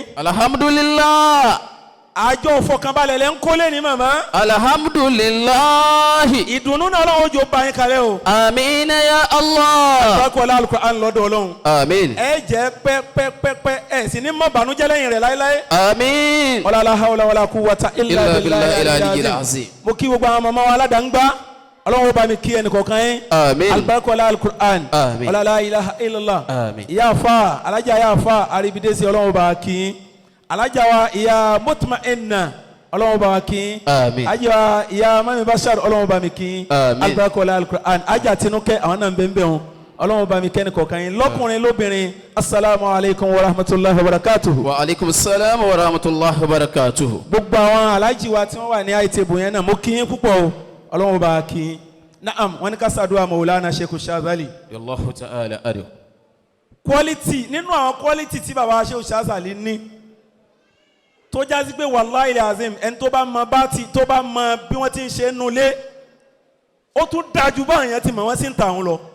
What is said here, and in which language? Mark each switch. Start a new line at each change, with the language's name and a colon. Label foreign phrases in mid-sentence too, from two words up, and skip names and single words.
Yoruba: Alhamdulillah. àjọ ìfọkànbalẹ̀ lẹ́ ń kó lẹ́ni màmá. Alhamdulillah. ìdùnnú náà ọlọ́run ó jò bá yín kalẹ̀ o.
Arabic: آمين يا الله.
Yoruba: àgbàkọ̀ Al-Qur'an lọ́dọ̀ ọlọ́run. Amin. ẹ jẹ́ pẹ́pẹ́pẹ́ ẹ sì ní mọ́ bànújẹ́ lẹ́yìn rẹ̀ láéláé. Amin.
Arabic: ولا حول ولا قوة إلا بالله العلي العظيم.
Yoruba: mo kí gbogbo àwọn màmá wa aládàńgbá ọlọ́run bá mi kí ẹnì kọ̀ọ̀kan yín. Amin. albarkola Al-Qur'an. Amin.
Arabic: ولا إله إلا الله.
Yoruba: Amin. ìyá afa alájà ìyá afa aribidesi ọlọ́run bá kí yín. alájà wa ìyá mutma'inna ọlọ́run bá kí yín. Amin. ajá wa ìyá mami bashar ọlọ́run bá mi kí yín. Amin. albarkola Al-Qur'an ajá tinúkẹ́ àwọn náà ń bẹ́ẹ̀ bẹ́ẹ̀ wọn ọlọ́run bá mi kẹ́ni kọ̀ọ̀kan yín lọ́kùnrin lóbìnrin
Arabic: السلام عليكم ورحمة الله وبركاته. وعليكم السلام ورحمة الله وبركاته.
Yoruba: gbogbo àwọn alájí wa tí wọ́n wà ní àìtẹ́bù yẹn náà mo kí yín púpọ̀ o ọlọ́run bá kí yín. naam wọ́n ní ká ṣàdúrà Mawlana Sheikh Shanzali. Allahu ta'ala ariyo. quality nínú àwọn quality tí baba Sheikh Shanzali ní tó jásí pé
Arabic: والله العظيم
Yoruba: ẹni tó bá mọ tó bá mọ bí wọ́n ti ń ṣe nulẹ̀ ó tún dájú báwọn yẹn ti mọ̀ wọ́n sì ń ta àwọn lọ.